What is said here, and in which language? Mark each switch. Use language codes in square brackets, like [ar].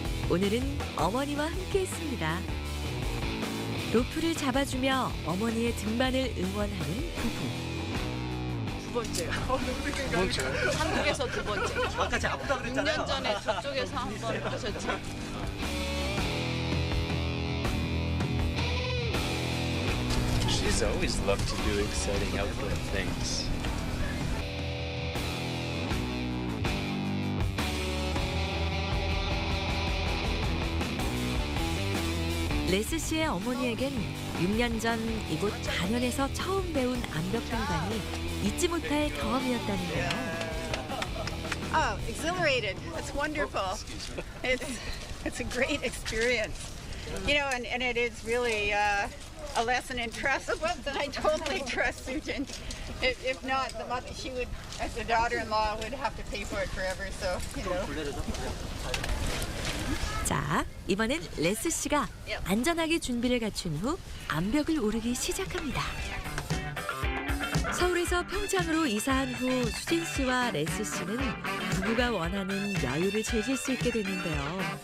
[ko] 오늘은 어머니와 함께했습니다. 로프를 잡아주며 어머니의 등반을 응원하는 부부. 두 번째요. 한국에서 두 번째. 아까 제가 아프다 그랬잖아요. 6년 전에 저쪽에서 한 번 하셨죠. [en] She's always loved to do exciting outdoor things. [ko] 레스 씨의 어머니에겐 6년 전 이곳 간현에서 처음 배운 암벽 등반이 잊지 못할 경험이었다는데요. [en] Oh, exhilarated. That's wonderful. It's a great experience. You know, and it is really a lesson in trust. And I totally trust Susan. If not, the mother, she would, as the daughter-in-law, would have to pay for it forever. So, you know. [ko] 자, 이번엔 레스 씨가 안전하게 준비를 갖춘 후 암벽을 오르기 시작합니다. 서울에서 평창으로 이사한 후 수진 씨와 레스 씨는 부부가 원하는 여유를 즐길 수 있게 됐는데요.